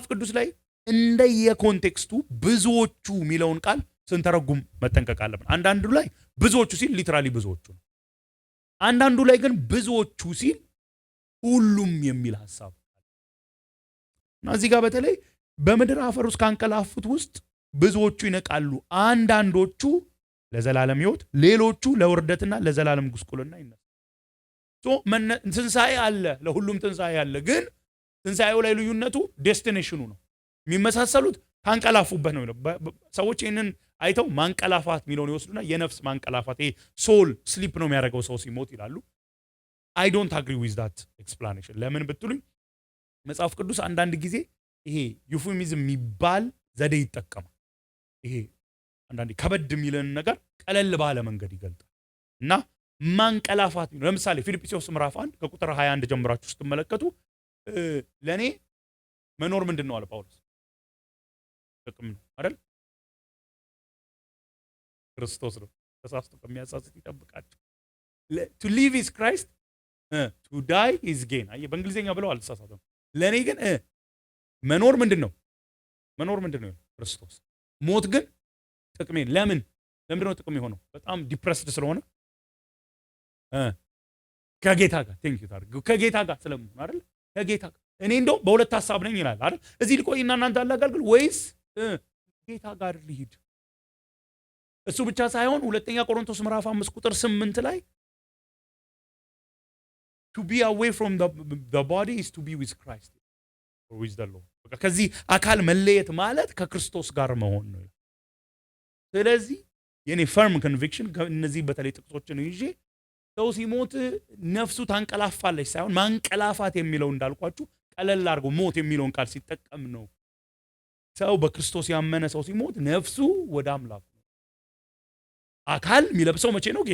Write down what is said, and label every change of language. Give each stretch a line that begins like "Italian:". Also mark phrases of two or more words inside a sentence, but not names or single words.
Amharic: ቅዱስ ላይ እንደየኮንቴክስቱ ብዙዎቹ የሚለውን ቃል ስንተረጉም መጠንቀቅ አለብን አንዳንዱ ላይ ብዙዎቹ ሲል ሊትራሊ ብዙዎቹ ነው አንዳንዱ ላይ ግን ብዙዎቹ ሲል ሁሉም የሚል ሐሳብ እና እዚህ ጋር በተለይ በምድር አፈር ውስጥ ካንቀላፉት ውስጥ ብዙዎቹ ይነቃሉ አንዳንዶቹ ለዘላለም ሕይወት ሌሎቹ ለውርደትና ለዘላለም ጉስቁልና ይነሳሉ ትንሳኤ አለ ለሁሉም ትንሳኤ አለ ግን ትንሳኤው ላይ ልዩነቱ ዴስቲኔሽኑ ነው የሚመሳሰሉት ካንቀላፉበት ነው ሰዎች ይሄንን አይተው ማንቀላፋት ሚሊዮን ይወስዱና የነፍስ ማንቀላፋት ይሄ
English: soul sleep
Amharic: ነው የሚያደርገው ሰው ሲሞት ይላሉ
English: I don't agree with that explanation
Amharic: ለምን ብትሉኝ መጽሐፍ ቅዱስ አንዳንድ ጊዜ ይሄ ዩፎሚዝም የሚባል ዘዴ ይጠቀማል ይሄ አንዳንድ ከበድ የሚለን ነገር ቀለል ባለ መንገድ ይገልጣል እና ማንቀላፋት ነው ለምሳሌ ፊልጵስዩስ ምዕራፍ 1 ከቁጥር 21 ጀምራችሁ ስትመለከቱ ለኔ መኖር ምንድነው አለ ጳውሎስ ጥቅም ነው አይደል ክርስቶስ ነው ተሳስቶ ከሚያሳስት ይጠብቃችሁ
English: to live is Christ to die is gain
Amharic: አይ በእንግሊዘኛ ብለው አልተሳሳተም ለኔ ግን መኖር ምንድነው ክርስቶስ ሞት ግን ጥቅሜ ለምንድነው ጥቅም የሆነው በጣም ዲፕረስድ ስለሆነ ከጌታ ጋር
English: thank you
Amharic: ታርጉ ከጌታ ጋር ስለምን አይደል ከጌታ እኔ እንደው በሁለት ሐሳብ ነኝ ይላል አይደል እዚህ ልቆይና እናንተ አላጋልግል ወይስ ጌታ ጋር ልሂድ እሱ ብቻ ሳይሆን ሁለተኛ ቆሮንቶስ ምዕራፍ 5 ቁጥር 8 ላይ
English: to be away from the body is to be with Christ with the law
Amharic: በቃ ከዚህ አካል መለየት ማለት ከክርስቶስ ጋር መሆን ነው። ስለዚህ የኔ
English: firm conviction
Amharic: እነዚህ በተለይ ጥቅሶችን ይዤ ሰው ሲሞት ነፍሱ ታንቀላፋለች ሳይሆን ማንቀላፋት የሚለው እንዳልኳችሁ ቀለል አድርጎ ሞት የሚለውን ቃል ሲጠቀም ነው። ሰው በክርስቶስ ያመነ ሰው ሲሞት ነፍሱ ወደ አምላክ ነው። አካል የሚለብሰው መቼ ነው?